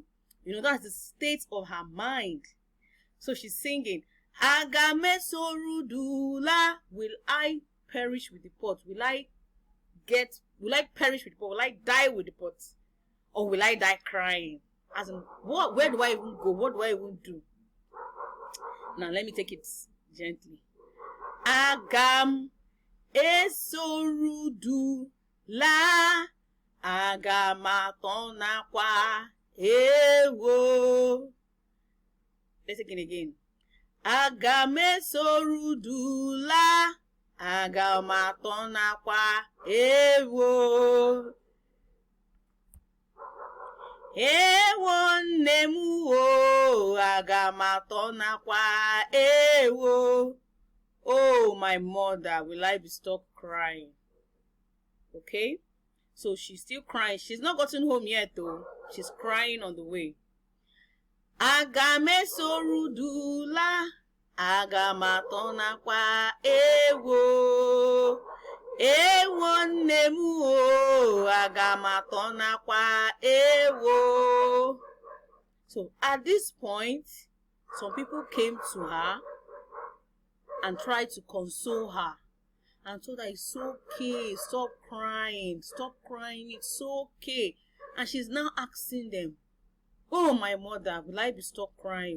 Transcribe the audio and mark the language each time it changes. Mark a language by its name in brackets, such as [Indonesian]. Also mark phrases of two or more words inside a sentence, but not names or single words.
[English] You know, that's the state of her mind. So she's singing, Agamesorudula, will I perish with the pot? Will I perish with the pot? Will I die with the pot? Or will I die crying? As in, where do I even go? What do I even do? Now let me take it gently. [Igbo] Agam esorudu la agamatonakwa ewo. [English] Let's take it again. [Igbo] Agamesorudu la agamatonakwa ewo. Ewo nemu o agamatonakwa ewo. [English] Oh, my mother, will I be stopped crying? Okay, so she's still crying. She's not gotten home yet though. She's crying on the way. [Igbo] Agamesorudula agamatonakwa ewo. Ewo nemu o agamatonakwa ewo. [English] So at this point, some people came to her and tried to console her and told her it's okay, stop crying, it's okay. And she's now asking them, oh, my mother, will I be stopped crying?